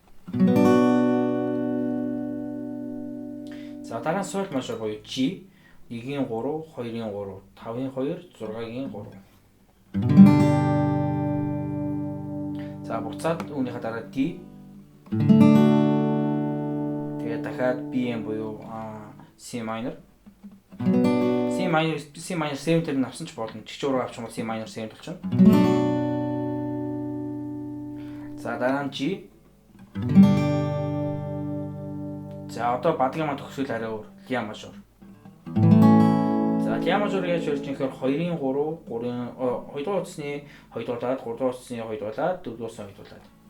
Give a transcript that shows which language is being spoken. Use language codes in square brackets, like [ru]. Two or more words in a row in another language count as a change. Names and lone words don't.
[mn] За дараа нь соль мажор буюу G 1-ийн 3, 2-ийн 3, 5-ийн 2, 6-гийн 3. За буцаад үүнийхээ дараа D. Тэгээд дахиад BM буюу [en] C minor. C minor [mn] 7-ээр нь авсан ч болно. Чигч ураг авч юм бол [en] C minor [mn] 7 болчихно. За дараа нь G. За одоо бадгийн маань төгсгөл арай өөр. Ля мажор. За ля мажор яаж ярьж юм гэхээр 2-ын 3, 3-ын 2 дугаар утасны 2 дугаараад 3 дугаар утасны 2 дугаараад 4 дугаар утасны 2 дугаараад.